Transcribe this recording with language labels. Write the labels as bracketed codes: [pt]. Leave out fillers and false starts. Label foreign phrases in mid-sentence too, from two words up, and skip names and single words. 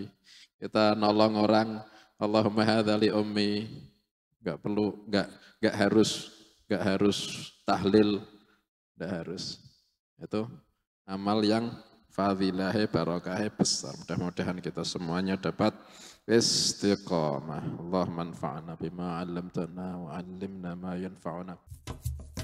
[id] Kita nolong orang, [ar] اللهم هذا لأمي. [id] Enggak harus tahlil, enggak harus. Itu amal yang fadilahnya barokahnya besar. Mudah-mudahan kita semuanya dapat istiqamah. [ar] اللهم انفعنا بما علمتنا وعلمنا ما ينفعنا.